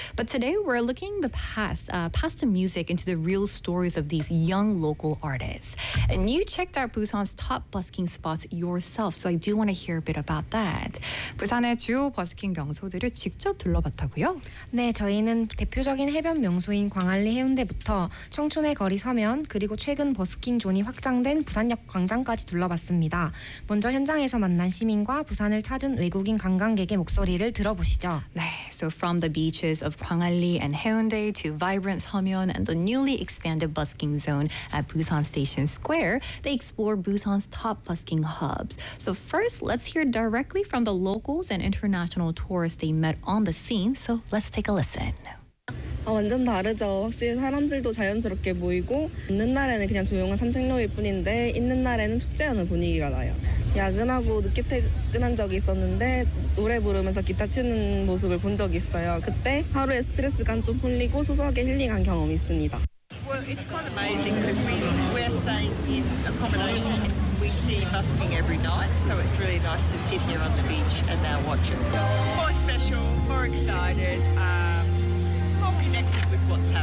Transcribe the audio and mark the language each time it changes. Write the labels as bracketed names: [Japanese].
[English] But today we're looking the past, past the music into the real stories of these young local artists. And you checked out Busan's top busking spots yourself, so I do want to hear a bit about that. [Korean] 부산의 주요 버스킹 명소들을 직접 둘러봤다고요? 네, 저희는 대표적인 해변 명소인 광안리 해운대부터 청춘의 거리 서면, 그리고 최근 버스킹 존이 확장된 부산역 광장까지 둘러봤습니다. 먼저 현장에서 만난 시민과 부산을 찾은 외국인 관광객의 목소리를 들어보시죠. [English] 네, so from the beaches of 광안리 and 해운대 to vibrant Seomyeon and the newly expanded busking zone at Busan Station Square, they explore Busan's top busking hubs. So first, let's hear directly from the locals and international tourists they met on the scene. So let's take a listen. [Korean] 완전 다르죠. 확실히 사람들도 자연스럽게 모이고 없는 날에는 그냥 조용한 산책로일 뿐인데 있는 날에는 축제하는 분위기가 나요. 야근하고 늦게 퇴근한 적이 있었는데 노래 부르면서 기타 치는 모습을 본 적이 있어요. 그때 하루에 스트레스가 좀 풀리고 소소하게 힐링한 경험이 있습니다. [English] Well, it's kind of amazing because we're staying in accommodation. We see busking every night, so it's really nice to sit here on the beach and now watch it. More special, more excited, more connected with what